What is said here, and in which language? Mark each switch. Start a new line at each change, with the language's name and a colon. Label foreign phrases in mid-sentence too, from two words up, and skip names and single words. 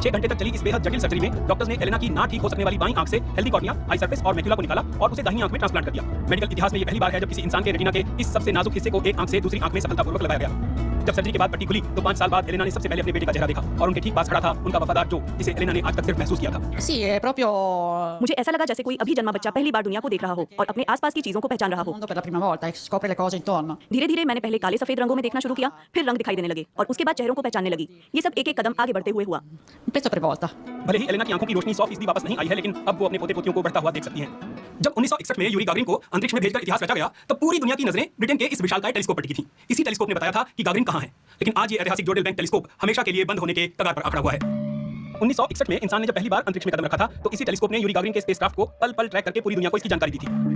Hindi: 6 घंटे तक चली इस बेहद जटिल सर्जरी में डॉक्टर्स ने एलेना की ना ठीक हो सकने वाली बाईं आंख से
English: healthy cornea, eye surface
Hindi: और मैक्युला को निकाला और उसे दाहिनी आंख में ट्रांसप्लांट कर दिया। मेडिकल इतिहास में ये पहली बार है जब किसी इंसान के रेटिना के इस सबसे नाजुक हिस्से को एक आंख से दूसरी आंख में सफलतापूर्वक लगाया गया। जब सर्जरी के बाद पट्टी खुली तो 5 साल बाद एलेना ने सबसे पहले अपने बेटे का चेहरा देखा, और उनके ठीक पास खड़ा था उनका वफादार जो, जिसे एलेना ने आज तक सिर्फ महसूस किया था।
Italian: Sì, è proprio
Hindi: मुझे ऐसा लगा जैसे कोई अभी जन्मा बच्चा पहली बार दुनिया को देख रहा हो और अपने आसपास की चीजों को पहचान रहा
Italian: il
Hindi: हो।
Italian: mondo per la prima volta e scopre le cose intorno.
Hindi: धीरे-धीरे मैंने पहले काले सफेद रंगों में देखना शुरू किया, फिर रंग दिखाई देने लगे और उसके बाद चेहरों को पहचानने लगी। ये सब एक-एक कदम आगे बढ़ते हुए हुआ।
Italian: Un pezzo per volta.
Hindi: भले ही एलेना की आंखों की रोशनी 100% वापस नहीं आई है, लेकिन अब वो अपने पोते पोतियों को बढ़ता हुआ देख सकती हैं। जब 1961 में यूरी गागरिन को अंतरिक्ष में भेजकर इतिहास रचा गया, तब पूरी दुनिया की नजरें ब्रिटेन के इस विशालकाय टेलीस्कोप पर टिकी थी। इसी टेलीस्कोप ने बताया था कि गागरिन कहां है। लेकिन आज ये ऐतिहासिक जोडेल बैंक टेलीस्कोप हमेशा के लिए बंद होने के कगार पर अखड़ा हुआ है। 1961 में इंसान ने जब पहली बार अंतरिक्ष में कदम रखा था तो इसी टेलीस्कोप ने यूरी गागरिन के स्पेसक्राफ्ट को पल-पल ट्रैक करके पूरी दुनिया को इसकी जानकारी दी थी।